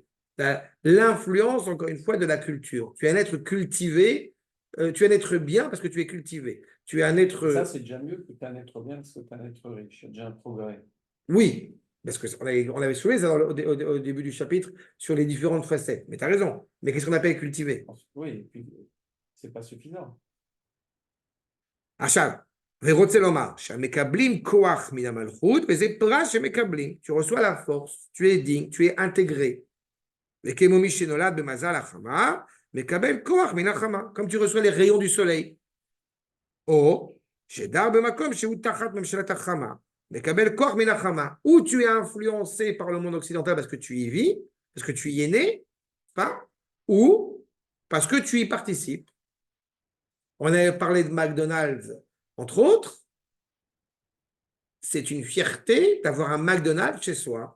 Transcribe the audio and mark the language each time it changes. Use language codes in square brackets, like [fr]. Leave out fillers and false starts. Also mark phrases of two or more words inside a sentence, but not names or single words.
[fr] L'influence, encore une fois, de la culture. Tu es un être cultivé, tu es un être bien parce que tu es cultivé. Tu es un être. Ça, c'est déjà mieux que tu es un être bien parce que tu es un être riche. C'est déjà un progrès. Oui, parce qu'on avait soulevé ça au début du chapitre sur les différentes facettes. Mais tu as raison. Mais qu'est-ce qu'on appelle cultiver? Oui, et puis c'est pas suffisant. [he] עכשיו, ורוצה לומר שהמקבלים כוח מן המלכות, וזה פרס שמקבלים. [fr] Tu reçois la force, tu es digne, tu es intégré. [he] וכמו מי שנולד במזל החמה, מקבל כוח מן החמה, [fr] comme tu reçois les rayons du soleil. [he] או שדר במקום שהוא תחת ממשלת החמה, מקבל כוח מן החמה. [fr] Ou tu es influencé par le monde occidental parce que tu y vis, parce que tu y es né, pas? Ou parce que tu y participes. On avait parlé de McDonald's, entre autres. C'est une fierté d'avoir un McDonald's chez soi.